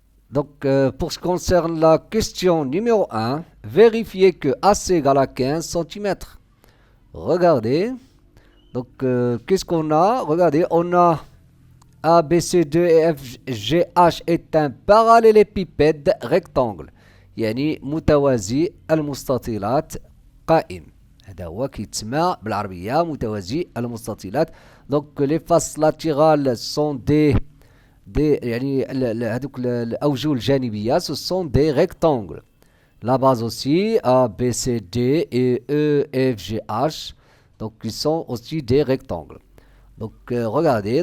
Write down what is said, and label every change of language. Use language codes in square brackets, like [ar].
[fr] Donc, pour ce qui concerne la question numéro 1, vérifiez que AC égale à 15 cm. Regardez. Donc, qu'est-ce qu'on a? Regardez, on a A, B, C, D, E, F, G, H est un parallélépipède rectangle. [ar] يعني متوازي المستطيلات قائم. هذا هو كيتسمى بالعربية متوازي المستطيلات. [fr] Donc, les faces latérales sont [ar] يعني هذوك الأوجه الجانبية [fr] ce sont des rectangles. La base aussi, A, B, C, D et E, F, G, H. Donc, ils sont aussi des rectangles. Donc, regardez.